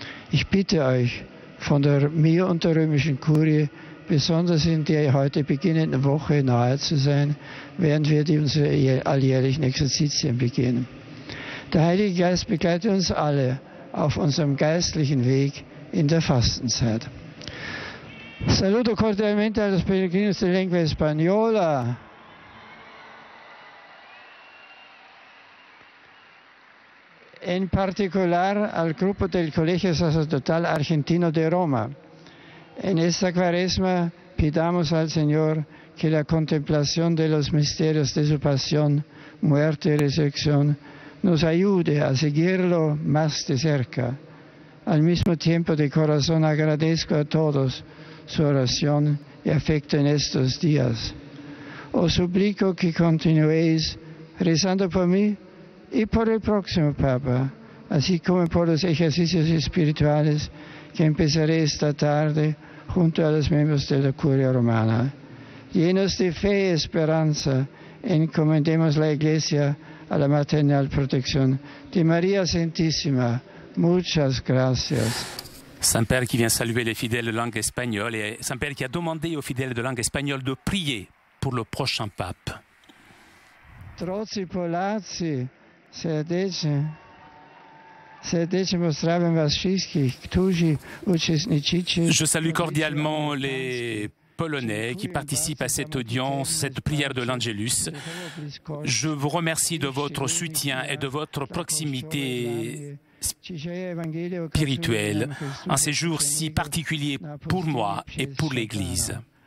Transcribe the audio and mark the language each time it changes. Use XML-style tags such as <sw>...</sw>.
<de>Ich bitte euch, von mir und der römischen Kurie, besonders in der heute beginnenden Woche nahe zu sein, während wir unsere alljährlichen Exerzitien beginnen. Der Heilige Geist begleitet uns alle auf unserem geistlichen Weg in der Fastenzeit.</de> <es>Saluto cordialmente a los peregrinos de lengua española. En particular al grupo del Colegio Sacerdotal Argentino de Roma. En esta cuaresma pidamos al Señor que la contemplación de los misterios de su pasión, muerte y resurrección nos ayude a seguirlo más de cerca. Al mismo tiempo de corazón agradezco a todos su oración y afecto en estos días. Os suplico que continuéis rezando por mí y por el próximo Papa, así como por los ejercicios espirituales que empezaré esta tarde junto a los miembros de la Curia Romana. Llenos de fe y esperanza, encomendemos la Iglesia a la maternal protección de María Santísima. Muchas gracias.</es> <fr>Saint-Père qui vient saluer les fidèles de langue espagnole et Saint-Père qui a demandé aux fidèles de langue espagnole de prier pour le prochain pape.</fr> <pl>Drodzy Polacy, serdecznie pozdrawiam was wszystkich, którzy uczestniczycie.</pl> <fr>Je salue cordialement les Polonais qui participent à cette audience, cette prière de l'Angelus. Je vous remercie de votre soutien et de votre proximité spirituelle en ces jours si particuliers pour moi et pour l'Église.</fr>